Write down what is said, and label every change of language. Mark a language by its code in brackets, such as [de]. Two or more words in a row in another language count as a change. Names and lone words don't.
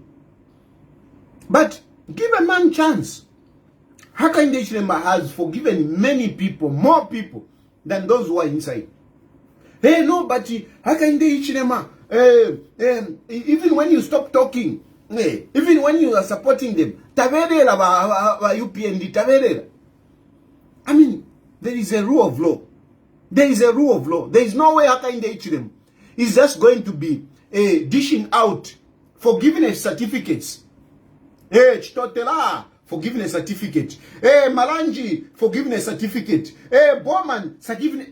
[en] But give a man chance. Hakainde Hichilema has forgiven many people, more people than those who are inside. Hey, no, but Hakainde Hichilema, even when you stop talking, even when you are supporting them, [bem] taverera wa UPND, taverera. [en] I mean, there is a rule of law. There is a rule of law. There is no way Hakainde Hichilema is just going to be dishing out forgiveness certificates. Hey, Chitotela, forgiveness certificate. Hey, Malanji, forgiveness certificate. Hey, Bowman, forgiveness.